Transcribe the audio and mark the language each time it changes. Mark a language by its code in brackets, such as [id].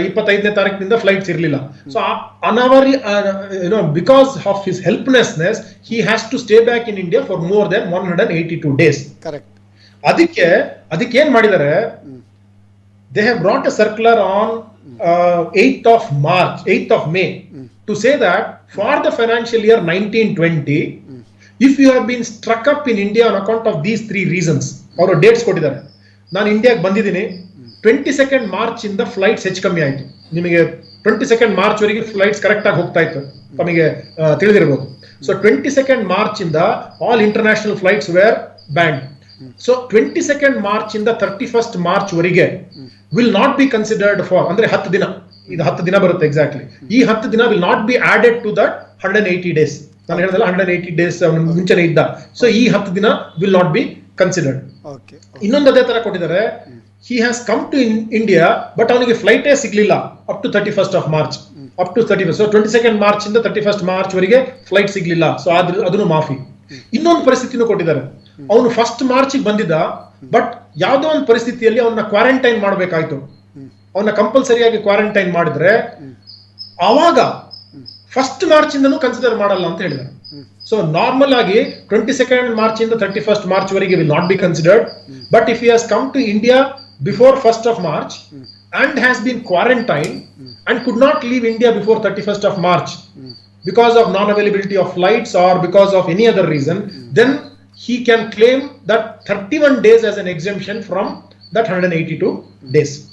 [kn] 25ನೇ ತಾರೀಕಿನಿಂದ ಫ್ಲೈಟ್ಸ್ ಇರಲಿಲ್ಲ. [en] So ಅನವರಿ because of his helplessness he has to stay back in India for more than 182 days. [kn] ಅದಕ್ಕೆ ಏನ್ ಮಾಡಿದ್ದಾರೆ, [en] they have brought a circular on 8th of May to say that for the financial year 1920 if you have been struck up in India on account of these 3 reasons, [kn] ಅವರು dates ಕೊಟ್ಟಿದ್ದಾರೆ. ನಾನು ಇಂಡಿಯಾಗೆ ಬಂದಿದ್ದೀನಿ, 22nd March ಇಂದ flights ಹೆಚ್ಚು ಕಮ್ಮಿ ಆಯ್ತು. ನಿಮಗೆ 22nd ಮಾರ್ಚ್ ವರೆಗೆ ಫ್ಲೈಟ್ಸ್ ಕರೆಕ್ಟ್ ಆಗಿ ಹೋಗ್ತಾ ಇತ್ತು, ತಮಗೆ ತಿಳಿದಿರಬಹುದು. [en] So 22nd March ಇಂದ all international flights were banned. So 22nd March ಇಂದ 31st March ವರೆಗೆ will not be considered for, [kn] ಅಂದ್ರೆ 10 ದಿನ, ಇದು 10 ದಿನ ಬರುತ್ತೆ [en] Exactly. ಈ 10 ದಿನ will not be added to that 180 days. [kn] ನಾನು ಹೇಳಿದಲ್ಲ 180 ಡೇಸ್ ಮುಂಚೆನೆ ಇದ್ದ. [en] So ಈ 10 ದಿನ will not be considered. [kn] ಇನ್ನೊಂದು ಅದೇ ತರ ಕೊಟ್ಟಿದ್ದಾರೆ, [en] he has come to India but [kn] ಅವನಿಗೆ ಫ್ಲೈಟೇ ಸಿಗ್ಲಿಲ್ಲ [en] Up to 31st of March, up to 31st. [kn] So 22nd March ಇಂದ 31st ಮಾರ್ಚ್ ವರೆಗೆ ಫ್ಲೈಟ್ ಸಿಗ್ಲಿಲ್ಲ. ಸೊ ಅದನ್ನು ಮಾಫಿ. ಇನ್ನೊಂದು ಪರಿಸ್ಥಿತಿನೂ ಕೊಟ್ಟಿದ್ದಾರೆ, ಅವನು 1st ಮಾರ್ಚ್ ಬಂದಿದ್ದ, ಬಟ್ ಯಾವ್ದೋ ಒಂದು ಪರಿಸ್ಥಿತಿಯಲ್ಲಿ ಅವನ್ನ ಕ್ವಾರಂಟೈನ್ ಮಾಡಬೇಕಾಯ್ತು. ಅವನ್ನ ಕಂಪಲ್ಸರಿಯಾಗಿ ಕ್ವಾರಂಟೈನ್ ಮಾಡಿದ್ರೆ ಆವಾಗ 1st ಮಾರ್ಚ್ ಇಂದನೂ ಕನ್ಸಿಡರ್ ಮಾಡಲ್ಲ ಅಂತ ಹೇಳಿದ್ದಾರೆ. [en] so [kn] ನಾರ್ಮಲ್ ಆಗಿ [en] 22nd March ಇಂದ 31st March ವರೆಗೆ will not be considered. But if he has come to India before 1st of March and has been quarantined and could not leave India before 31st of March because of non-availability of flights or because of any other reason, then he can claim that 31 days as an exemption from that 182 days.